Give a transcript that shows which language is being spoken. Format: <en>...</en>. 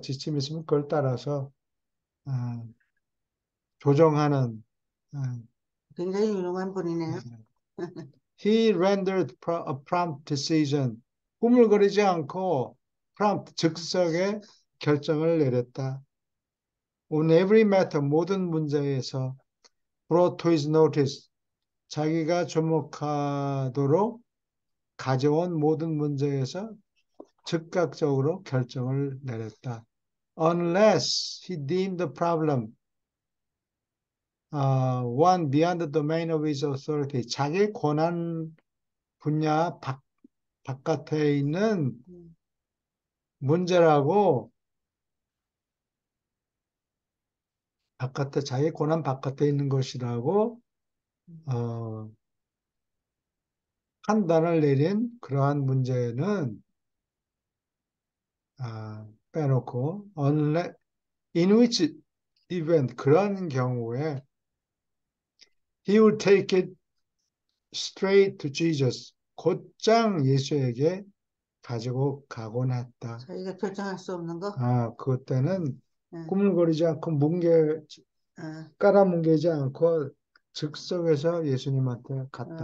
<ko>지침이 있으면 그걸 따라서 어, 조정하는. 어, 굉장히 유능한 분이네요.</ko> <en>He rendered a prompt decision.</en> <ko>꾸물거리지 않고 prompt, 즉석에 결정을 내렸다.</ko> <en>On every matter,</en> <ko>모든 문제에서</ko> <en>brought to his notice.</en> <ko>자기가 주목하도록 가져온 모든 문제에서 즉각적으로 결정을 내렸다.</ko> <en>Unless he deemed the problem one beyond the domain of his authority,</en> <ko>자기 권한 분야 바깥에 있는 음, 문제라고 자기 권한 바깥에 있는 것이라고 음, 어, 판단을 내린 그러한 문제는 빼놓고</ko> <en>in which event</en> <ko>그런 경우에</ko> <en>he would take it straight to Jesus.</en> <ko>곧장 예수에게 가지고 가곤 했다. 자기가 결정할 수 없는 거? 그때는 예, 꾸물거리지 않고 아, 깔아뭉개지 않고 즉석에서 예수님한테 갔다.</ko>